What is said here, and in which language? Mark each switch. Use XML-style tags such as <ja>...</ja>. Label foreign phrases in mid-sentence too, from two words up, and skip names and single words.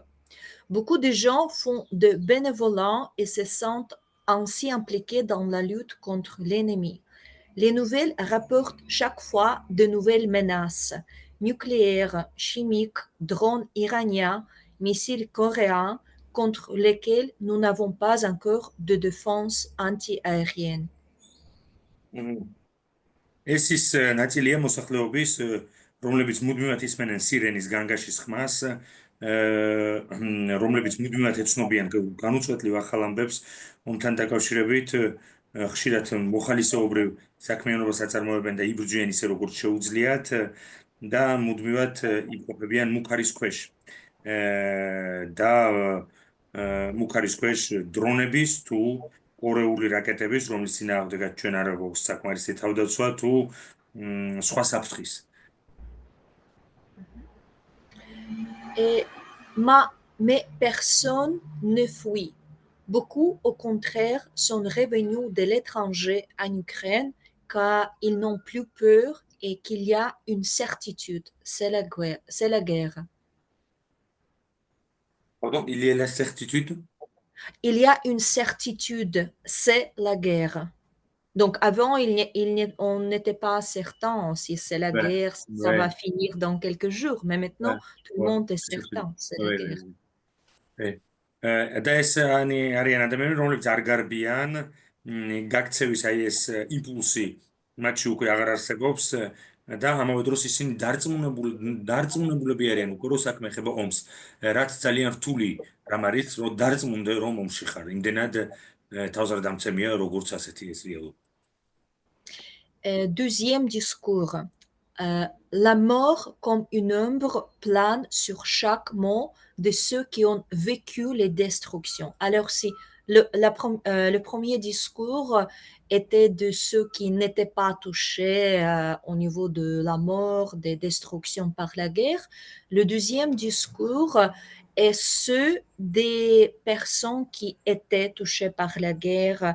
<fr>Beaucoup de gens font de bénévolat et se sentent ainsi impliqués dans la lutte contre l'ennemi. Les nouvelles rapportent chaque fois de nouvelles menaces nucléaires, chimiques, drones iraniens, missiles coréens contre lesquels nous n'avons pas encore de défense antiaérienne.</fr> <ka>ეს ის ნაწილია მოსახლეობის, რომლებიც მუდმივად ისმენენ სირენის განგაშის ხმას, რომლებიც მუდმივად ეცნობიან განუწყვეტლივ ახალ ამბებს ომთან დაკავშირებით, ხშირად მოხალისეობრივ საქმიანობას აწარმოებენ და იბრძვიან ისე როგორც შეუძლიათ და მუდმივად იმყოფებიან მუქარის ქვეშ. და მუქარის ქვეშ დრონების თუ კორეული რაკეტების, რომლის წინააღმდეგაც ჩვენ არ გვაქვს საკმარისი თავდაცვა თუ სხვა საფრთხის.</ka> <fr>Mais personne ne fuit. Beaucoup, au contraire, sont revenus de l'étranger en Ukraine car ils n'ont plus peur et qu'il y a une certitude, c'est la guerre. C'est la guerre. Pardon, il y a la certitude? Il y a une certitude, c'est la guerre. Donc avant, on n'était pas certain si c'est la guerre, si ça va finir dans quelques jours. Mais maintenant, tout le monde est certain, c'est la guerre.</fr> <ka>და ეს არიან ადამიანები, რომლებიც არ გარბიან, გაქცევის აი ეს იმპულსი მათში უკვე აღარ არსებობს და ამავე დროს ისინი დარწმუნებულები არიან უკვე რომ საქმე ეხება ომს, რაც ძალიან რთული რამ არის, რომ დარწმუნდე რომ ომში ხარ. იმდენად თავზარდამცემია როგორც ასეთი ეს რეალობა.</ka> <fr>Deuxième discours. La mort comme une ombre plane sur chaque mot de ceux qui ont vécu les destructions. Alors, si le premier discours était de ceux qui n'étaient pas touchés au niveau de la mort, des destructions par la guerre, le deuxième discours est ceux des personnes qui étaient touchées par la guerre.</fr>